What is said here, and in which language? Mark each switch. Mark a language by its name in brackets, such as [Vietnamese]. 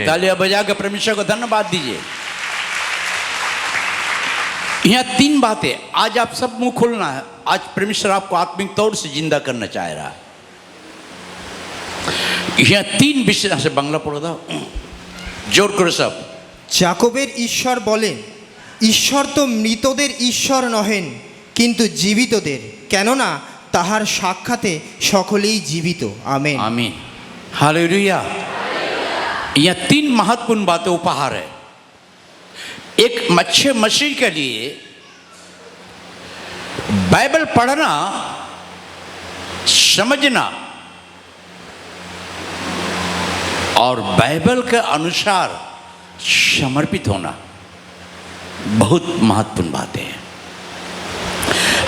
[Hindi] तालियां बजाकर परमेश्वर को धन्यवाद दीजिए। यहाँ 3 बातें, आज आप सब मुंह खोलना है, आज परमेश्वर आपको आत्मिक तौर से जिंदा करना चाह रहा है। यहाँ 3 विषय से बांग्ला पढ़ो था, जोर करो सब। [Bangla] যাকবের ঈশ্বর বলেন, ঈশ্বর তো মৃতদের ঈশ্বর নহেন কিন্তু জীবিতদের, কেননা তাহার সাক্ষাতে সকলেই জীবিত। আমেন। [Hindi] आमीन। हालेलुया। यह 3 महत्वपूर्ण बातें उपहार है। एक अच्छे मसीह के लिए बाइबल पढ़ना, समझना और बाइबल के अनुसार समर्पित होना बहुत महत्वपूर्ण बातें हैं।